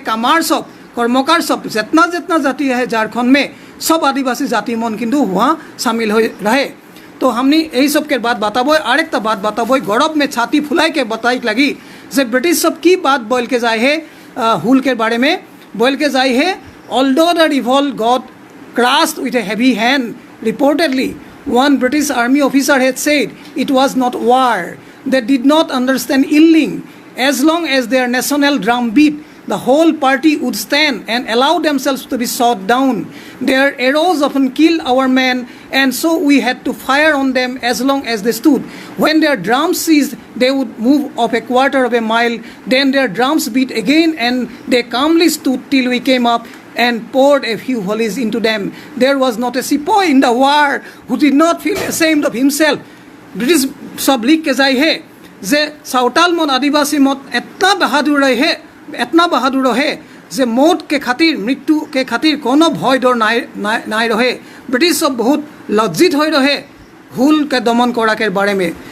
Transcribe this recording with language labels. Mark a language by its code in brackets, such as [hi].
[hi] कामार सब कर्मकार सब जितना जाति है झारखंड में सब आदिवासी जाति मन किन्तु वहाँ शामिल हो रहे। तो हमने यही सब के बात बताबो। और एक बात बताबो गौरव में छाती फुलाई के बताई लगी जे ब्रिटिश सब की बात बोल के जाए है हुल के बारे में बोल के जाए है। [en] Although the revolt got crushed with a heavy hand, reportedly one British army officer had said it was not war. They did not understand yelling. As long as their national drum beat, the whole party would stand and allow themselves to be shot down. Their arrows often killed our men, and so we had to fire on them as long as they stood. When their drums ceased, they would move off a quarter of a mile. Then their drums beat again, and they calmly stood till we came up and poured a few volleys into them. There was not a sepoy in the war who did not feel ashamed of himself. [hi] British सब लिख के जाए है जे सावताल मन आदिवासी मत इतना बहादुर रहे जे मौत के खातिर मृत्यु के खातिर कोनो भय डर नाई रहे। ब्रिटिश सब बहुत लज्जित हो रहे हुल के दमन करा के बारे में।